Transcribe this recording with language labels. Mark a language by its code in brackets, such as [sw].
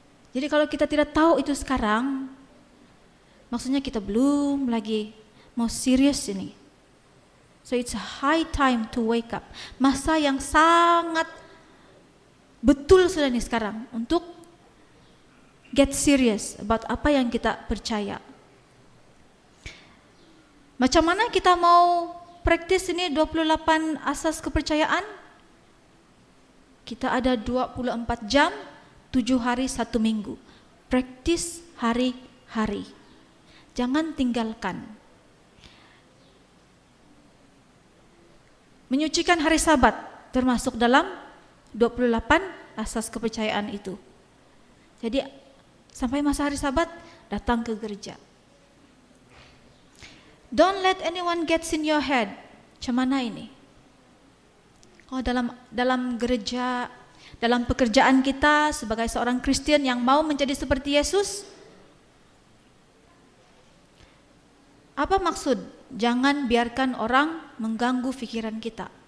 [ms] Jadi kalau kita tidak tahu itu sekarang, maksudnya kita belum lagi mau serius ini. [en] So it's a high time to wake up. [ms] Masa yang sangat betul sudah nih sekarang untuk [en] get serious about [ms] apa yang kita percaya. Macam mana kita mau praktis ini 28 asas kepercayaan? Kita ada 24 jam, 7 hari 1 minggu. Praktis hari-hari. Jangan tinggalkan. Menyucikan hari Sabat termasuk dalam 28 asas kepercayaan itu. Jadi sampai masa hari Sabat datang ke gereja. [en] Don't let anyone gets in your head. [ms] Macam mana ini? Oh, dalam gereja, dalam pekerjaan kita sebagai seorang Kristen yang mau menjadi seperti Yesus, apa maksud? Jangan biarkan orang mengganggu pikiran kita.